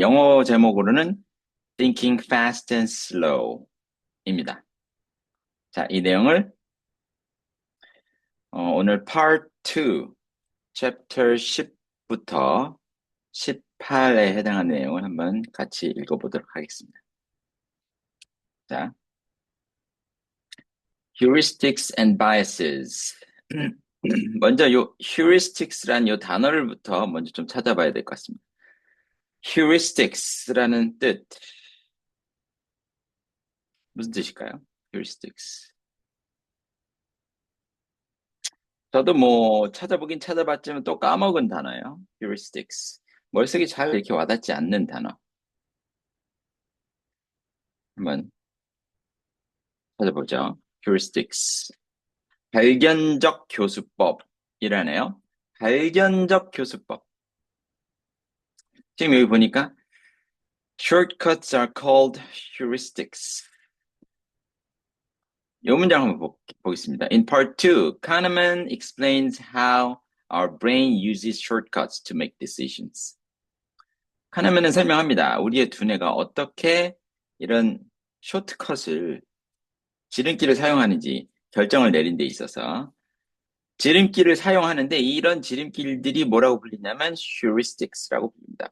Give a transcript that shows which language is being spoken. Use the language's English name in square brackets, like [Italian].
[Korean] 영어 제목으로는 Thinking Fast and Slow입니다. 자, 이 내용을 오늘 Part 2, Chapter 10부터 18에 해당하는 내용을 한번 같이 읽어보도록 하겠습니다. [English] 자, Heuristics and Biases. [Korean] 먼저 요 heuristics란 요 단어를부터 먼저 좀 찾아봐야 될 것 같습니다. heuristics라는 뜻 무슨 뜻일까요? [English] heuristics. [Korean] 저도 뭐 찾아보긴 찾아봤지만 또 까먹은 단어예요. [English] heuristics. [Korean] 머릿속에 잘 이렇게 와닿지 않는 단어. 한번 찾아보죠. heuristics. 발견적 교수법이라네요. 발견적 교수법. 지금 여기 보니까 [English] shortcuts are called heuristics. [Korean] 이 문장 한번 보겠습니다. [English] In part 2, Kahneman explains how our brain uses shortcuts to make decisions. [Korean] 카네만은 설명합니다. 우리의 두뇌가 어떻게 이런 쇼트컷을, 지름길을 사용하는지 결정을 내린 데 있어서 지름길을 사용하는데 이런 지름길들이 뭐라고 불리냐면 heuristics라고 불립니다.